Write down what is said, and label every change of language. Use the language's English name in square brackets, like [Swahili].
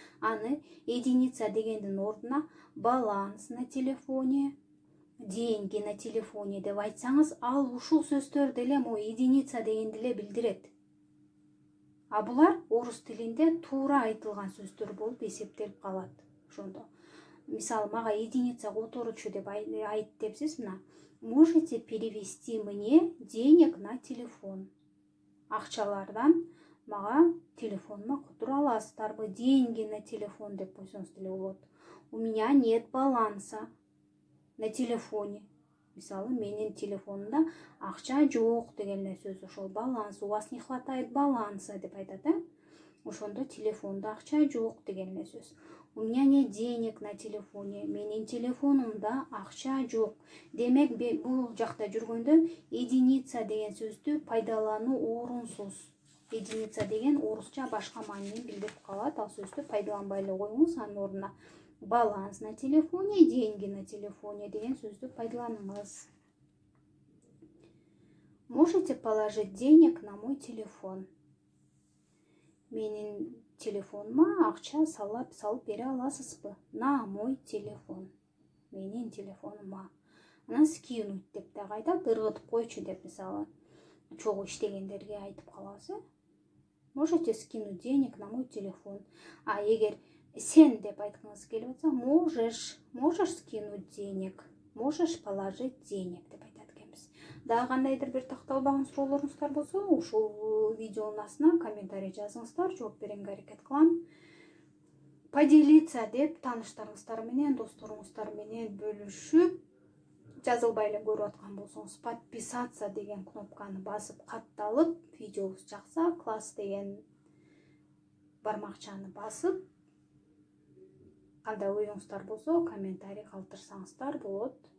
[Kyrgyz] Аны единица дегендин ордуна [Russian] баланс на телефоне, деньги на телефоне [Kyrgyz] деп айтсаңыз, ал ушул сөздөрдү эле единица дегенди эле билдирет. А булар орус тилинде туура айтылган сөздөр болуп эсептелип калат. Ошондо мисалы, мага единица которучу деп айт депсиз, мына, [Russian] можете перевести мне денег на телефон. [Kyrgyz] Акчалардан мага телефонума которо аласыздарбы? [Russian] Деньги на телефон [Kyrgyz] деп койсоңуз деле болот. [Russian] У меня нет баланса на телефоне. [Kyrgyz] Мисалы, менин телефонумда акча жок деген эле сөз. Ошол баланс, [Russian] у вас не хватает баланса [Kyrgyz] деп айтат, Ошондо телефонда акча жок деген эле сөз. [Russian] У меня нет денег на телефоне. [Kyrgyz] Менин телефонумда акча жок. Демек, бул жакта жүргөндө единица деген сөздү пайдалануу орунсуз. Единица деген орусча башка маанини билдирип калат. Ал сөздү пайдаланбай эле коюңуз, анын ордуна [Russian] баланс на телефоне, деньги на телефоне [Kyrgyz] деген сөздү пайдаланыңыз. [Russian] Можете положить денег на мой телефон. [Kyrgyz] Менин телефонума акча салып бере аласызбы? [Russian] На мой телефон. [Kyrgyz] Менин телефонума. Анан скинуть деп да айтат, ыргытып койчу деп, мисалы, чогуу иштегендерге айтып калабыз, [Russian] Можете скинуть денег на мой телефон. [Kyrgyz] А эгер сен деп айткыңыз келип атса, [Russian] можешь скинуть денег, можешь положить денег [Kyrgyz] деп айтат экенбиз. Дагы кандайдыр бир такталбаган суроолоруңуздар болсо, ушул видеонун астына комментарий жазыңыздар, жооп берүүгө аракет кылам. Поделиться деп тааныштарыңыздар менен, досторуңуздар менен бөлүшүп, жазылбай эле көрүп аткан болсоңуз, подписаться деген кнопканы басып катталып, видеобуз жакса, класс деген бармакчаны басып, кандай оюңуздар болсо комментарий калтырсаңыздар болот.